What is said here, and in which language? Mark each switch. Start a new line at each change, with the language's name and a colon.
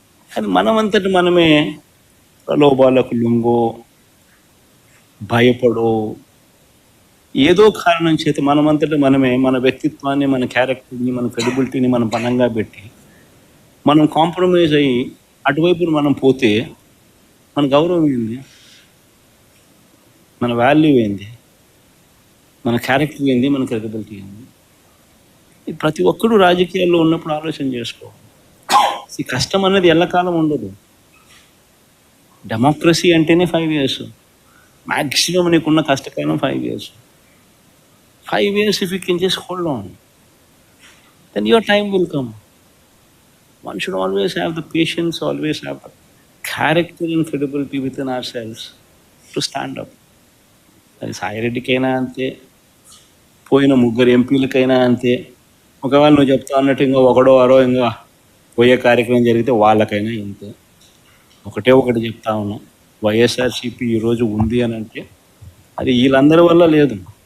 Telugu: కానీ మనమంతటి మనమే ప్రలోభాలకు లొంగో, భయపడో, ఏదో కారణం చేత మనమంతటి మనమే మన వ్యక్తిత్వాన్ని, మన క్యారెక్టర్ని, మన క్రెడిబిలిటీని మనం బలంగా పెట్టి మనం కాంప్రమైజ్ అయ్యి అటువైపు మనం పోతే మన గౌరవం ఏంది, మన వాల్యూ ఏంది, మన క్యారెక్టర్ ఏంది, మన క్రెడిబిలిటీ ఏంది? ప్రతి ఒక్కరూ రాజకీయాల్లో ఉన్నప్పుడు ఆలోచన చేసుకోవాలి. ఈ కష్టం అనేది ఎల్లకాలం ఉండదు. డెమోక్రసీ అంటేనే 5 years, మ్యాక్సిమం నీకున్న కష్టకాలం 5 years.
English: 5 years if you can just hold on, then your time will come. One should always have the patience, always have the character and credibility within ourselves to stand up.
Telugu: అది సాయిరెడ్డికైనా అంతే, పోయిన ముగ్గురు ఎంపీలకైనా అంతే. ఒకవేళ నువ్వు చెప్తా అన్నట్టు ఇంకా ఒకడో అరో ఇంకా పోయే కార్యక్రమం జరిగితే వాళ్ళకైనా ఇంతే. ఒకటి చెప్తా ఉన్నా, వైఎస్ఆర్సీపీ ఈరోజు ఉంది అని అంటే అది వీళ్ళందరి వల్ల లేదు.